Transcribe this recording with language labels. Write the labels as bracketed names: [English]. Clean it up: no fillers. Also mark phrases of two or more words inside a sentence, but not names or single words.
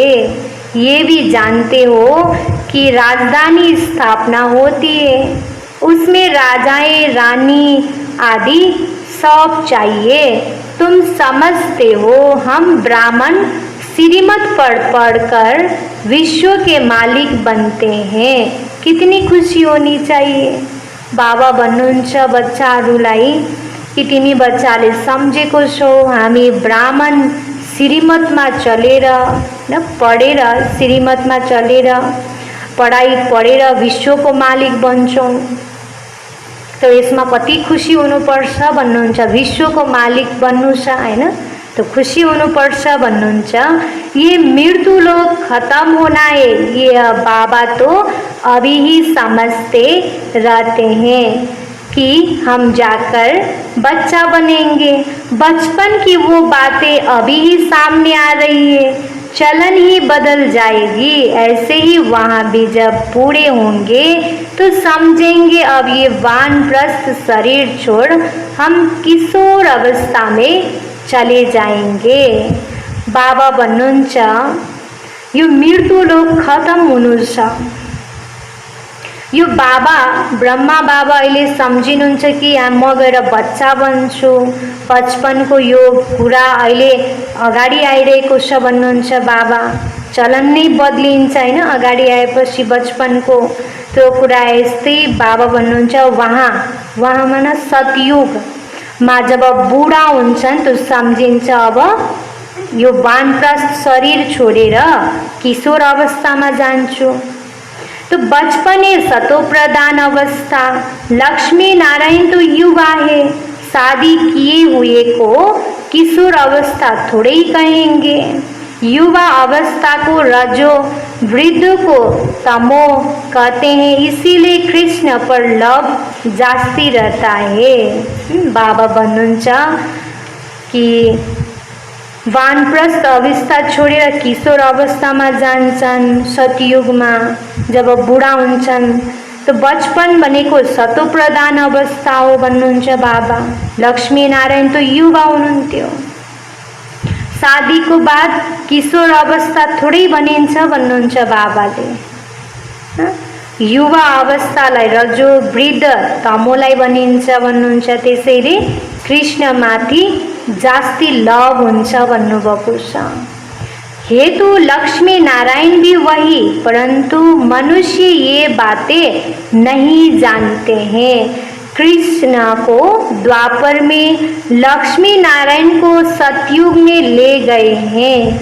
[Hindi] ये भी जानते हो कि राजधानी स्थापना होती है, उसमें राजाएं रानी आदि सब चाहिए। तुम समझते हो हम ब्राह्मण श्रीमत पढ़ कर विश्व के मालिक बनते हैं। कितनी खुशी होनी चाहिए। [Nepali] बाबा भन्नुहुन्छ बच्चाहरूलाई कि तिमी बच्चाले सम्झेको छौ हामी ब्राह्मण श्रीमतमा चलेर न पढेर श्रीमतमा चलेर पढाइ पढेर विश्वको मालिक बन्छौँ। तो यसमा कति खुसी हुनुपर्छ भन्नुहुन्छ। विश्वको मालिक बन्नु छ हैन, तो खुशी होनुपर्छ भन्नुहुन्छ। [Hindi] ये मृत्यु लोग खत्म होना है, ये बाबा तो अभी ही समझते रहते हैं कि हम जाकर बच्चा बनेंगे। बचपन की वो बातें अभी ही सामने आ रही है, चलन ही बदल जाएगी। ऐसे ही वहाँ भी जब बूढ़े होंगे तो समझेंगे अब ये वानप्रस्थ शरीर छोड़ हम किशोर अवस्था में चले जाएंगे। [Nepali] बाबा भन्नुहुन्छ यो मृत्यु लोक खत्म हुनु छ। यो बाबा ब्रह्मा बाबा अहिले सम्झिनुहुन्छ कि म गएर बच्चा बन्छु। बचपनको यो कुरा अहिले अगाडि आइरहेको छ भन्नुहुन्छ बाबा। चलन नै बदलिन्छ हैन, अगाडि आएपछि बचपनको त्यो कुरा यस्तै बाबा भन्नुहुन्छ। [Hindi] वहाँ माना [Nepali] सतयुग मा जब बुढा हुन्छन् तो सम्झिन्छ अब यो वानप्रस्थ शरीर छोडेर किशोर अवस्थामा जान्छु। [Hindi] तो बचपन है सतो प्रधान अवस्था। लक्ष्मी नारायण तो युवा है, शादी किए हुए को किशोर अवस्था थोड़े ही कहेंगे। युवा अवस्था को रजो, वृद्ध को तमो कहते हैं, इसीलिए कृष्ण पर लव जास्ती रहता है। [Nepali] बाबा भन्नुहुन्छ कि वानप्रस्थ अवस्था छोडेर किशोर अवस्थामा जान्छन्। सतयुगमा जब बुढा हुन्छन् तो बचपन भनेको सतो प्रधान अवस्था हो भन्नुहुन्छ बाबा। लक्ष्मी नारायण तो युवा हुनुहुन्थ्यो। शादी को बाद किशोर अवस्था थोड़ै भनिन्छ भन्नुहुन्छ बाबाले। युवा अवस्थालाई रजो, वृद्ध तमोलाई भनिन्छ भन्नुहुन्छ। त्यसैले कृष्णमाथि जास्ती लव हुन्छ भन्नुभएको छ। [Hindi] हेतु लक्ष्मी नारायण भी वही, परंतु मनुष्य ये बातें नहीं जानते हैं। कृष्ण को द्वापर में, लक्ष्मी नारायण को सतयुग में ले गए हैं।